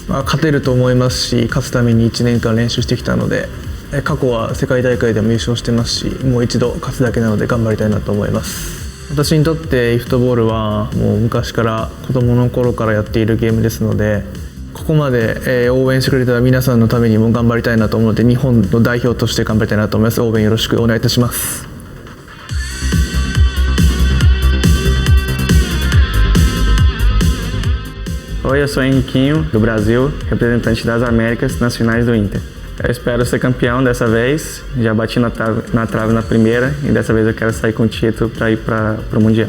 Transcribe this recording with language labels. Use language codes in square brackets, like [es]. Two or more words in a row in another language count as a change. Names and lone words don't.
[ja] 勝てると思いますし、勝つために1年間練習してきたので、過去は世界大会でも優勝してますし、もう一度勝つだけなので頑張りたいなと思います。私にとってeFootballはもう昔から子供の頃からやっているゲームですので、ここまで応援してくれた皆さんのためにも頑張りたいなと思うので、日本の代表として頑張りたいなと思います。応援よろしくお願いいたします。 [pt] Oi, eu sou Henrykinh0 do Brasil, representante das Américas nas finais do Inter. Eu espero ser campeão dessa vez, já bati na trave na primeira e dessa vez eu quero sair com o título para ir para o Mundial.